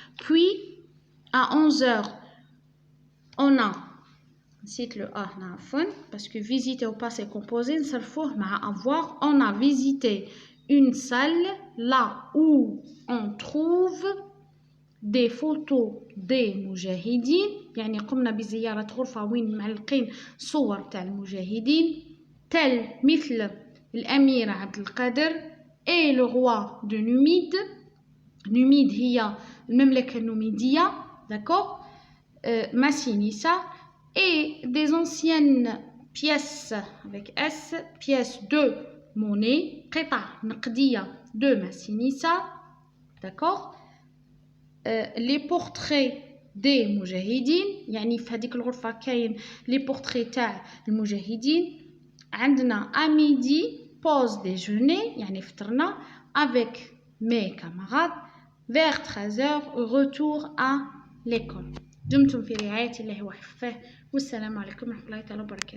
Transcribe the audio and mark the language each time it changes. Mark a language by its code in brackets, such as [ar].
[fr] puis à 11h on a [ar] نسيت [fr] le a [ar] هنا عفوا [fr] parce que visiter au passé composé [ar] نصرفوه مع [fr] avoir. on a visité une salle là où on trouve des photos des مجاهدين. [ar] يعني قمنا بزيارة غرفة وين معلقين صور تاع المجاهدين تل مثل الأمير عبد القادر [fr] et le roi de Numide. [ar] Numide هي المملكة النوميدية, [fr] d'accord. Massinissa et des anciennes pièces avec S, pièces de monnaie, [ar] قطع نقدية [fr] de Massinissa, d'accord. les portraits des [ar] مجاهدين, يعني في هذيك الغرفة كاين [fr] les portraits [ar] تاع المجاهدين. عندنا [fr] à midi pause déjeuner [ar] يعني فطرنا [fr] avec mes camarades. vers 13h retour à l'école. [ar] دمتم في رعاية الله وحفظه والسلام عليكم ورحمة الله تعالى وبركاته.